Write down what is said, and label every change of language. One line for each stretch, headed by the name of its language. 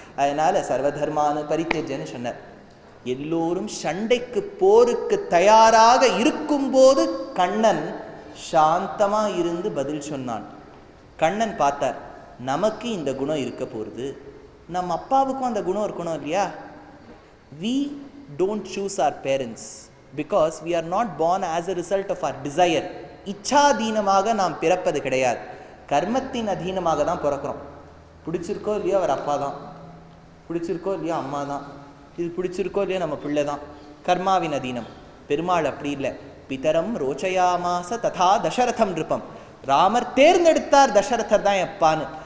Tamil: அதனால் சர்வதர்மான பரித்தேஜன்னு சொன்னார். எல்லோரும் சண்டைக்கு போருக்கு தயாராக இருக்கும்போது கண்ணன் சாந்தமாக இருந்து பதில் சொன்னான். கண்ணன் பார்த்தார், நமக்கு இந்த குணம் இருக்க போகிறது, நம்ம அப்பாவுக்கும் அந்த குணம் இருக்கணும் இல்லையா.
English: we don't choose our parents because we are not born as a result of our desire.
Tamil: இச்சாதீனமாக நாம் பிறப்பது கிடையாது, கர்மத்தின் அதீனமாக தான் பிறக்கிறோம். பிடிச்சிருக்கோ இல்லையோ அவர் அப்பா தான், பிடிச்சிருக்கோ இல்லையோ அம்மா தான், இது பிடிச்சிருக்கோ இல்லையோ நம்ம பிள்ளை தான். கர்மாவின் அதீனம். பெருமாள் அப்படி இல்லை.
Sanskrit: பிதரம் ரோச்சயாமாச ததா தசரதம் நிருப்பம்.
Tamil: ராமர் தேர்ந்தெடுத்தார் தசரதர் தான் அப்பான்னு.